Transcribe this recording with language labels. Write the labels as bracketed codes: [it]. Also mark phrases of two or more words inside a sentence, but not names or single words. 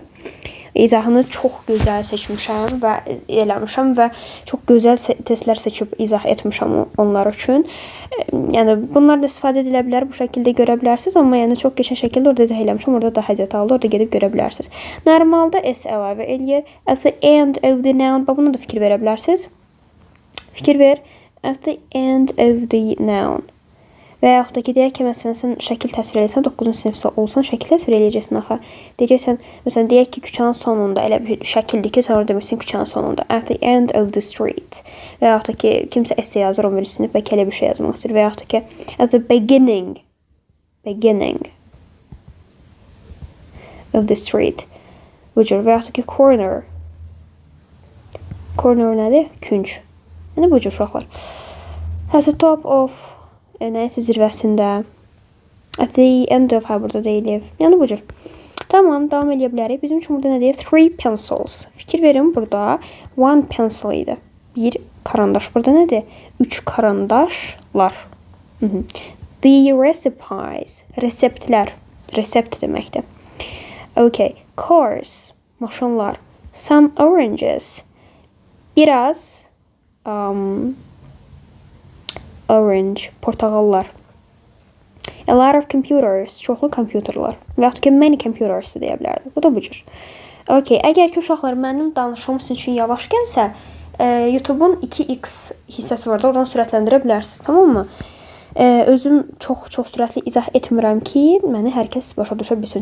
[az] İzahını çox gözəl seçmişəm və eləmişəm və çox gözəl testlər seçib izah etmişəm onlar üçün. Yəni bunlar da istifadə edilə bilər, bu şəkildə görə bilərsiniz, amma yəni çox qəşəng şəkildə orada izah eləmişəm, orada da həzət aldı, orada gedib görə bilərsiniz. Normalda s əlavə eləyir. [en] At the end of the noun, [az] bax buna da fikir verə bilərsiniz. Fikir ver. [en] At the end of the noun. [az] Və yaxud da ki, deyək ki, məsələn, sən şəkil təsvir eləyəsən, 9-cu sinifdə olsan, şəkil təsvir eləyəcəksən axı. Deyəcəksən, məsələn, deyək ki, küçənin sonunda, elə bir şəkildir ki, sən orada demişsin küçənin sonunda. [en] At the end of the street. [az] Və yaxud da ki, kimsə essay yazır, 11-ci sinif, bəlkə elə bir şey yazmaq istəyir. Və yaxud da ki, [en] at the beginning of the street. [az] Bu cür. Və yaxud da ki, corner. Corner nədir? Künc. Yəni, bu cür uşaqlar. [en] At the top of [az] nəyəsə zirvəsində. [en] At the end of, [az] burada deyilir. Yəni bu cür. Tamam, davam edə bilərik. Bizim üçün burada nə deyir? [en] 3 pencils. [az] Fikir verin, burada 1 pencil idi. Bir karandaş. Burada nədir? 3 karandaşlar. [en] The recipes. [az] Reseptlər. Resept deməkdir. Okay. Cars. Maşınlar. [en] Some oranges. [az] Biraz orange, portağallar. [en] A lot of computers, [az] çoxlu kompüterlər. Və yaxud ki, many computers deyə bilərdik. Bu da bu cür. Okay, əgər ki, uşaqlar mənim danışmam sizin üçün yavaş gəlsə, YouTube-un 2x hissəsi var da, oradan sürətləndirə bilərsiniz, tamam mı? Özüm çox sürətli izah etmirəm ki, məni hər kəs başa düşə bilsin.